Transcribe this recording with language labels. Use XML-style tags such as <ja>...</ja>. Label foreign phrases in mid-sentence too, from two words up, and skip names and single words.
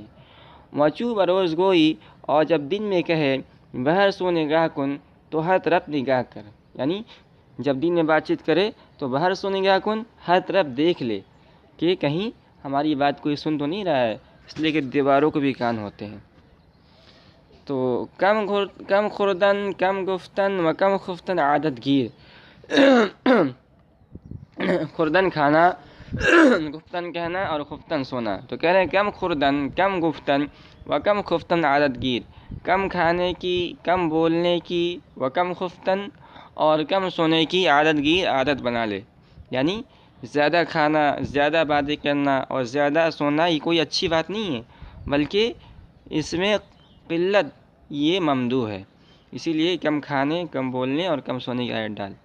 <fa>مچو بروز گوئی،</fa> <ur>اور جب دن میں کہے</ur> <fa>بہر سو نگاہ کن</fa> <ur>تو ہر طرف نگاہ کر، یعنی جب دن میں بات چیت کرے تو</ur> <fa>بہر سو نگاہ کن،</fa> <ur>ہر طرف دیکھ لے کہ کہیں ہماری بات کوئی سن تو نہیں رہا ہے، اس لیے کہ دیواروں کو بھی کان ہوتے ہیں۔ تو</ur> <fa>کم خوردن کم گفتن و کم خفتن عادت گیر،</fa> <ur>خوردن کھانا، گفتن کہنا اور خفتن سونا، تو کہہ رہے</ur> <fa>ہیں کم خوردن کم گفتن و کم خفتن عادت گیر،</fa> <ur>کم کھانے کی، کم بولنے کی،</ur> <fa>و کم خفتن</fa> <ur>اور کم سونے کی</ur> <fa>عادت گیر،</fa> <ur>عادت بنا لے، یعنی زیادہ کھانا، زیادہ باتیں کرنا اور زیادہ سونا یہ کوئی اچھی بات نہیں ہے، بلکہ اس میں قلت یہ ممدوح ہے، اسی لیے کم کھانے، کم بولنے اور کم سونے کی عادت ڈال۔</ur>